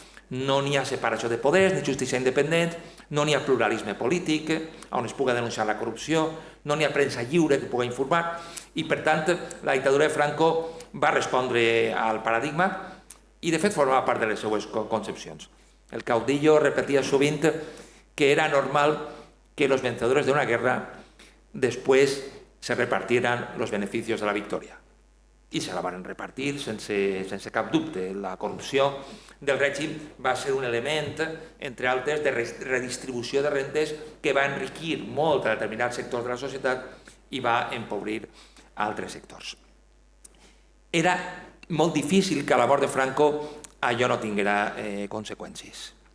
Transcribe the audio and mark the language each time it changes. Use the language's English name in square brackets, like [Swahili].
[Catalan] No n'hi ha separació de poders, ni justícia independent, no n'hi ha pluralisme polític, on es pugui denunciar la corrupció, no n'hi ha premsa lliure que pugui informar, i per tant la dictadura de Franco va respondre al paradigma i de fet formava part de les seues concepcions. El caudillo repetia sovint que [Spanish] era normal que los vencedores de una guerra después se repartieran los beneficios de la victoria. [Catalan] I se la van repartir sense cap dubte. La corrupció del règim va ser un element, entre altres, de redistribució de rendes que va enriquir molt a determinats sectors de la societat i va empobrir altres sectors. Era molt difícil que a la mort de Franco allò no tinguera conseqüències.